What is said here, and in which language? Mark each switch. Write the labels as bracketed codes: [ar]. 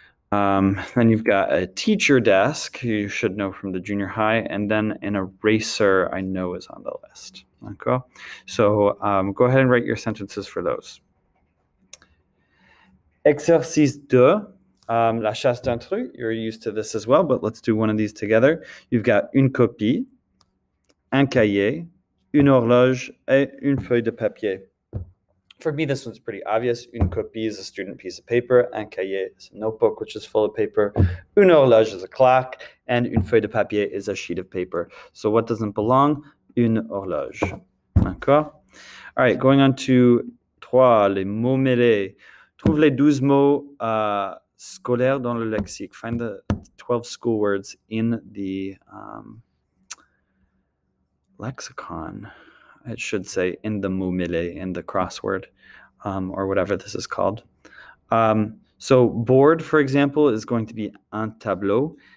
[en] Then you've got a teacher desk, you should know from the junior high, and then an eraser I know is on the list. Okay? So go ahead and write your sentences for those. [fr] Exercice 2, la chasse d'intrus. [en] You're used to this as well, but let's do one of these together. You've got [fr] une copie, un cahier, une horloge, et une feuille de papier. [en] For me, this one's pretty obvious. Une copie is a student piece of paper. Un cahier is a notebook, which is full of paper. Une horloge is a clock. And une feuille de papier is a sheet of paper. So what doesn't belong? Une horloge. D'accord? All right, going on to 3, les mots mêlés. [fr] Trouve les 12 mots scolaires dans le lexique. [en] Find the 12 school words in the lexicon. It should say in the mot mêlé, in the crossword, or whatever this is called. So board, for example, is going to be un tableau.